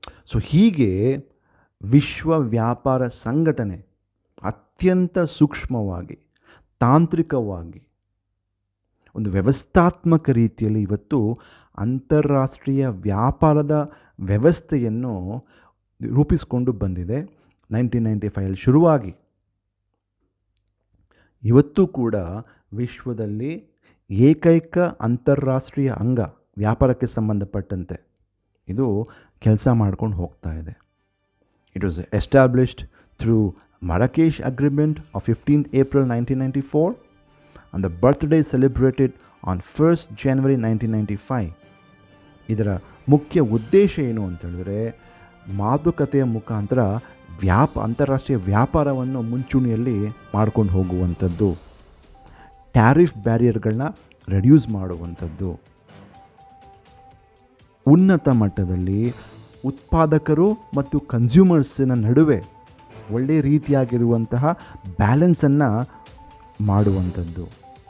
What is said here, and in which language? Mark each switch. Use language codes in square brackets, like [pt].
[kn] So ಹೀಗೆ ವಿಶ್ವ ವ್ಯಾಪಾರ ಸಂಘಟನೆ ಅತ್ಯಂತ ಸೂಕ್ಷ್ಮವಾಗಿ, ತಾಂತ್ರಿಕವಾಗಿ, ಒಂದು ವ್ಯವಸ್ಥಾತ್ಮಕ ರೀತಿಯಲ್ಲಿ ಇವತ್ತು ಅಂತಾರಾಷ್ಟ್ರೀಯ ವ್ಯಾಪಾರದ ವ್ಯವಸ್ಥೆಯನ್ನು ರೂಪಿಸಿಕೊಂಡು ಬಂದಿದೆ. 1995 ಶುರುವಾಗಿ ಇವತ್ತು ಕೂಡ ವಿಶ್ವದಲ್ಲಿ ಏಕೈಕ ಅಂತಾರಾಷ್ಟ್ರೀಯ ಅಂಗ ವ್ಯಾಪಾರಕ್ಕೆ ಸಂಬಂಧಪಟ್ಟಂತೆ ಇದು ಕೆಲಸ ಮಾಡ್ಕೊಂಡು ಹೋಗ್ತಾ ಇದೆ. [en] It was established through Marrakesh Agreement of 15th April 1994 and the birthday celebrated on 1st January 1995. [kn] ಇದರ ಮುಖ್ಯ ಉದ್ದೇಶ ಏನು ಅಂತ ಹೇಳಿದ್ರೆ, ಮಾತುಕತೆಯ ಮುಖಾಂತರ ಅಂತಾರಾಷ್ಟ್ರೀಯ ವ್ಯಾಪಾರವನ್ನು ಮುಂಚೂಣಿಯಲ್ಲಿ ಮಾಡ್ಕೊಂಡು ಹೋಗುವಂಥದ್ದು, ಟ್ಯಾರಿಫ್ ಬ್ಯಾರಿಯರ್ಗಳನ್ನ ರೆಡ್ಯೂಸ್ ಮಾಡುವಂಥದ್ದು, ಉನ್ನತ ಮಟ್ಟದಲ್ಲಿ ಉತ್ಪಾದಕರು ಮತ್ತು ಕನ್ಸ್ಯೂಮರ್ಸಿನ ನಡುವೆ ಒಳ್ಳೆಯ ರೀತಿಯಾಗಿರುವಂತಹ ಬ್ಯಾಲೆನ್ಸನ್ನು ಮಾಡುವಂಥದ್ದು.